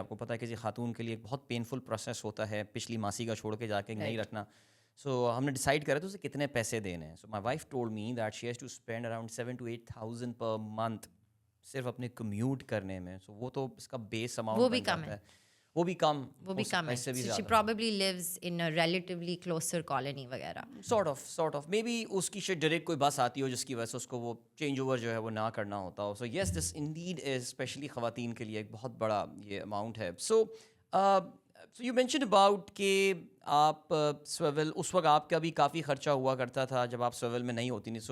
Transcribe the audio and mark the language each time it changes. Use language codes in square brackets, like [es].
[ur] آپ کو پتہ ہے کسی خاتون کے لیے ایک بہت پینفل پروسیس ہوتا ہے پچھلی ماسی کا چھوڑ کے جا کے نہیں رکھنا. سو ہم نے ڈیسائڈ کرا تو اسے کتنے پیسے دینے ہیں. [en] so my wife told me that she has to spend around 7,000 to 8,000 per month [ur] صرف اپنے کمیوٹ کرنے میں. سو وہ تو اس کا بیس اماؤنٹ وہ بھی کم ہے, وہ بھی کم ہے. [en] She probably lives in a relatively closer colony وغیرہ. sort of maybe [ur] اس کی شاید ڈائریکٹ کوئی بس آتی ہو جس کی وجہ سے اس کو وہ چینج اوور جو ہے وہ نہ کرنا ہوتا ہو. [en] so yes this indeed is [ur] اسپیشلی خواتین کے لیے ایک بہت بڑا یہ اماؤنٹ ہے. [en] so you mention about [ur] کہ آپ سویول اس وقت آپ کا بھی کافی خرچہ ہوا کرتا تھا جب آپ سویول میں نہیں ہوتی تھی.